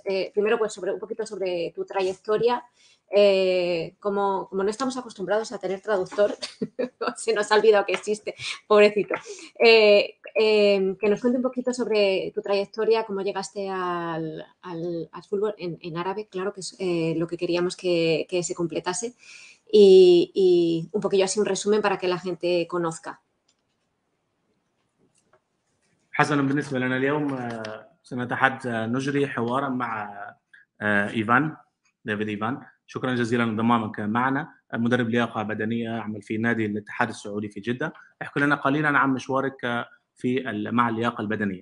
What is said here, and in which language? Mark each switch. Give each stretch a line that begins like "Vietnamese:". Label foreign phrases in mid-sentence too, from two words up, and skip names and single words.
Spanish: Primero, pues un poquito sobre tu trayectoria. Como no estamos acostumbrados a tener traductor, se nos ha olvidado que existe, pobrecito. Que nos cuente un poquito sobre tu trayectoria, cómo llegaste al fútbol en árabe, claro que es lo que queríamos que se completase, y un poquillo así un resumen para que la gente conozca.
Arabic: حسنا، بالنسبة لنا اليوم نجري حوارا مع ديفيد إيفان. شكرا جزيلا لانضمامك معنا. مدرب لياقة بدنية يعمل في نادي الاتحاد السعودي في جدة. احكي لنا قليلا عن مشوارك مع اللياقة البدنية.